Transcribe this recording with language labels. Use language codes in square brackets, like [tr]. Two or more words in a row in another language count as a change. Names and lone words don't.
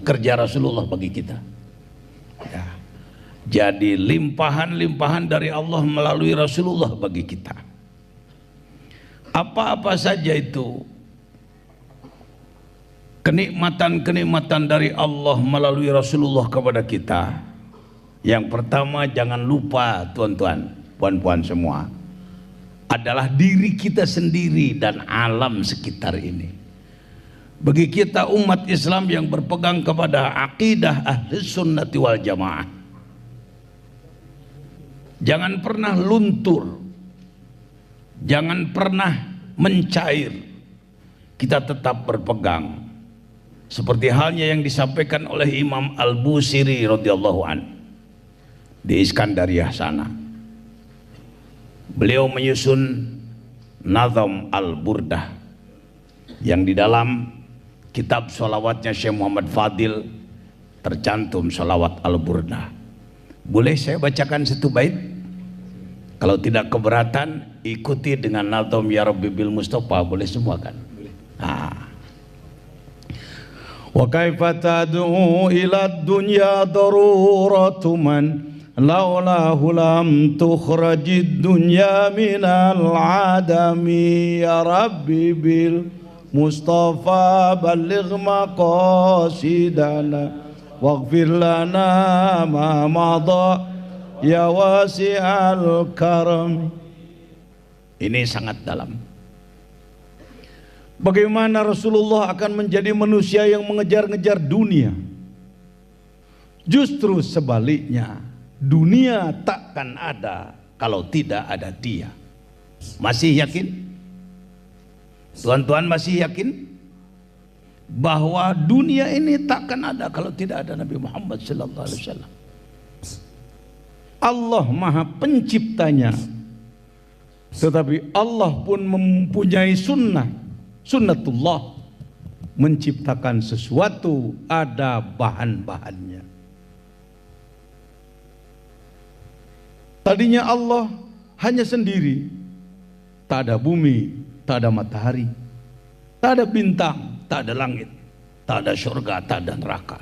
[id] Kerja Rasulullah bagi kita. Ya. Jadi limpahan-limpahan dari Allah melalui Rasulullah bagi kita. Apa-apa saja itu kenikmatan-kenikmatan dari Allah melalui Rasulullah kepada kita. Yang pertama, jangan lupa tuan-tuan, puan-puan semua, adalah diri kita sendiri dan alam sekitar ini. Bagi kita umat Islam yang berpegang kepada akidah [ar] أهل السنة والجماعة, [id] jangan pernah luntur, jangan pernah mencair. Kita tetap berpegang, seperti halnya yang disampaikan oleh Imam Al-Busiri [ar] رضي الله عن [id] di Iskandariyah sana. Beliau menyusun Nazam Al-Burdah yang di dalam kitab sholawatnya Syekh Muhammad Fadil tercantum salawat al-burdah. Boleh saya bacakan satu bait? Kalau tidak keberatan, ikuti dengan nazam [ar] يا رب بالمصطفى, [id] boleh semua kan? Boleh. [ar] وكيف تدعو إلى الدنيا ضرورة من لولاه لم تخرج الدنيا من العدم يا رب بالمصطفى بلغ مقاصدنا واغفر لنا ما مضى يا واسع الكرم. [id] Ini sangat dalam. Bagaimana Rasulullah akan menjadi manusia yang mengejar-ngejar dunia? Justru sebaliknya, dunia takkan ada kalau tidak ada dia. Masih yakin? Tuan-tuan masih yakin bahwa dunia ini takkan ada kalau tidak ada Nabi Muhammad [ar] صلى الله عليه وسلم? [id] Allah Maha Penciptanya, tetapi Allah pun mempunyai sunnatullah, menciptakan sesuatu ada bahan-bahannya. Tadinya Allah hanya sendiri, tak ada bumi, tak ada matahari, tak ada bintang, tak ada langit, tak ada surga, tak ada neraka.